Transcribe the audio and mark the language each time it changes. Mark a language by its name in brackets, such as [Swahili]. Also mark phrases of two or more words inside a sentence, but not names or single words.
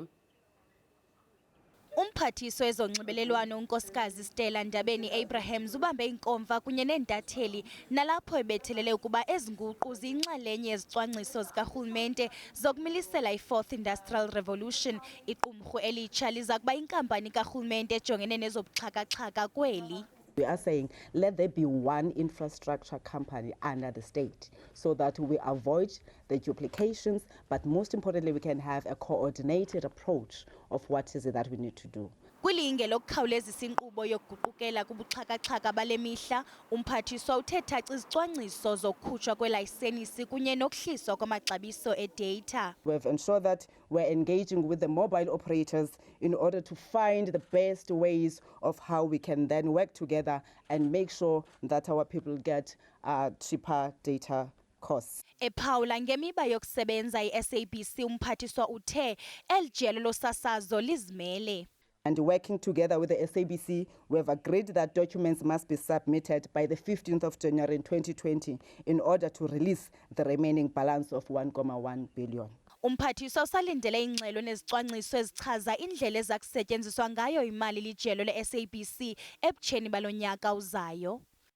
[Xhosa] Umphathiswa wezonxibelelwano unkosikazi Stella Ndabeni Abrahams ubambe inkomfa kunye neentatheli nalapho ebethelele ukuba ezinguqu ziyinxalenye yezicwangciso zikarhulumente zokumilisela iFourth Industrial Revolution. Iqumrhu elitsha liza kuba inkampani karhulumente ejongene nezobuxhakaxhaka kweli. [English] We are saying, let there be one infrastructure company under the state so that we avoid the duplications, but most importantly, we can have a coordinated approach of what is it that we need to do. [Xhosa] Kwilinge lokukhawulezisa inkqubo yokuguqukela kubuxhakaxhaka balemihla, umphathiswa uthe thaca izicwangciso zokukhutshwa kwelayisenisi kunye nokuhliswa kwamaxabiso e-data. [English] We have ensured that we're engaging with the mobile operators in order to find the best ways of how we can then work together and make sure that our people get cheaper data costs. [Xhosa] Ephawula ngemiba yokusebenza i-SABC, umphathiswa uthe elijelo losasazo lizimele. [English] And working together with the SABC, we have agreed that documents must be submitted by the 15th of January in 2020 in order to release the remaining balance of 1.1 billion. [Xhosa] Umphathiswa usalindele ingxelo nezicwangciso ezichaza indlela ezakusetyenziswa ngayo imali lijelo le-SABC ebutsheni balo nyaka uzayo.